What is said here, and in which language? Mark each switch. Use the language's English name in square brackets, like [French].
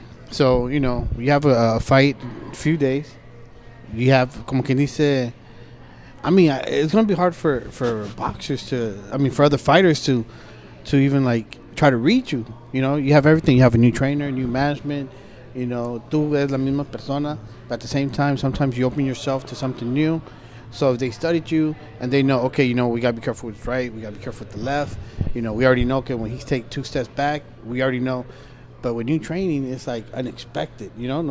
[English] So, you know, you have a fight in a few days. You have, [Spanish] como quien dice, [English] I mean, it's going to be hard for boxers for other fighters to even, like, try to reach you. You know, you have everything. You have a new trainer, new management. You know, [Spanish] tú eres la misma persona. [English] But at the same time, sometimes you open yourself to something new. So if they studied you and they know, okay, you know, we got to be careful with right, we got to be careful with the left. You know, we already know, okay, when he take 2 steps back, we already know. But with new training, it's like unexpected, you know?